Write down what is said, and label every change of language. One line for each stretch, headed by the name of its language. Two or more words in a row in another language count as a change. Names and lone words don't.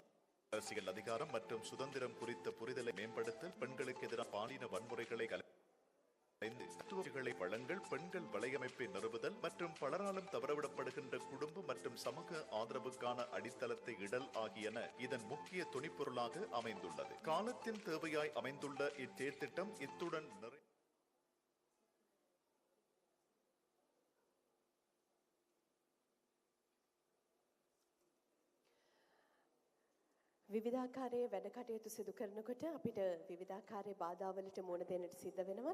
Tamil: அரசியல் அதிகாரம் மற்றும் சுதந்திரம் குறித்த புரிதலை மேம்படுத்தல், பெண்களுக்கு எதிரான பாலின வன்முறைகளை வழங்கல், பெண்கள் வலையமைப்பை நிறுவுதல் மற்றும் பலராலும் தவறவிடப்படுகின்ற குடும்ப மற்றும் சமூக ஆதரவுக்கான அடித்தளத்தை இடல் ஆகியன இதன் முக்கிய துணிப்பொருளாக அமைந்துள்ளது. காலத்தின் தேவையாய் அமைந்துள்ள இச்செயற்திட்டம் இத்துடன்
Sinhala: විවිධාකාරයේ වැඩ කටයුතු සිදු කරනකොට අපිට විවිධාකාරයේ බාධාවලට මුහුණ දෙන්නට සිද්ධ වෙනවා.